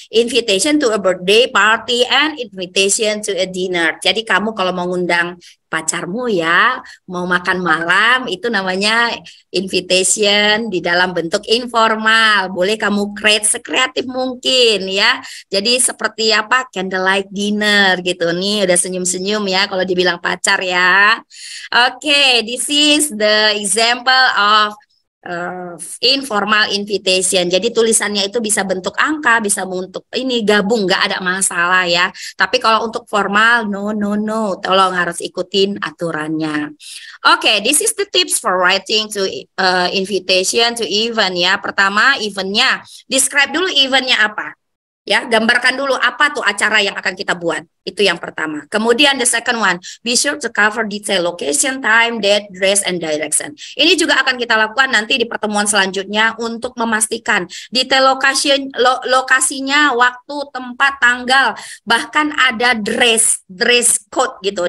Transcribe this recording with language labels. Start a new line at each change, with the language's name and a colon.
English: Invitation to a birthday party and invitation to a dinner.
Indonesian: Jadi kamu kalau mau ngundang pacarmu ya, mau makan malam, itu namanya invitation di dalam bentuk informal. Boleh kamu create sekreatif mungkin ya. Jadi seperti apa? Candlelight dinner gitu. Nih udah senyum-senyum ya kalau dibilang pacar ya.
English: Oke, this is the example of informal invitation.
Indonesian: Jadi tulisannya itu bisa bentuk angka, bisa bentuk ini gabung, nggak ada masalah ya. Tapi kalau untuk formal, no, tolong harus ikutin aturannya.
English: Oke, this is the tips for writing to invitation to event ya.
Indonesian: Pertama, eventnya, describe dulu eventnya apa. Ya, gambarkan dulu apa tuh acara yang akan kita buat. Itu yang pertama.
English: Kemudian the second one, be sure to cover detail location, time, date, dress, and direction.
Indonesian: Ini juga akan kita lakukan nanti di pertemuan selanjutnya untuk memastikan detail lokasinya, waktu, tempat, tanggal, bahkan ada dress code gitu.